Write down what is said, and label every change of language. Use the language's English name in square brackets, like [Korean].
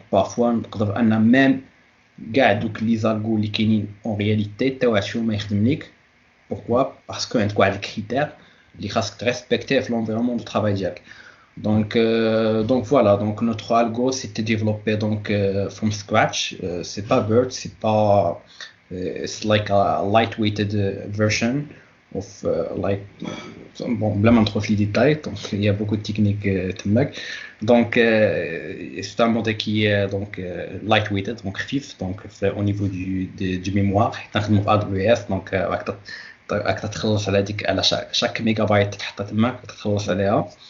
[Arabic] donc parfois نقدر ان ميم كاع دوك لي زالغو اللي كاينين اون رياليتي تا واحد فيهم ما يخدم ليك. [French] pourquoi parce que [Arabic] عندك واحد الكريتير اللي خاصك تريسبكتيه في [French] l'environnement du travail [Arabic] ديالك. [French] Donc voilà, donc notre algo c'était développé donc [English] from scratch. [French] C'est pas BERT, c'est pas [English] it's like a lightweighted version of like [French] bon [Arabic] بلا ما ندخل في [French] les détails, donc il y a beaucoup de techniques تماك. Donc c'est un modèle qui est donc lightweighted, donc [Arabic] خفيف [French] donc au niveau du mémoire [Arabic] نخدمو في AWS. donc راك تخلص على ديك على [French] chaque mégabyte [Arabic] تحطها تماك تخلص عليها.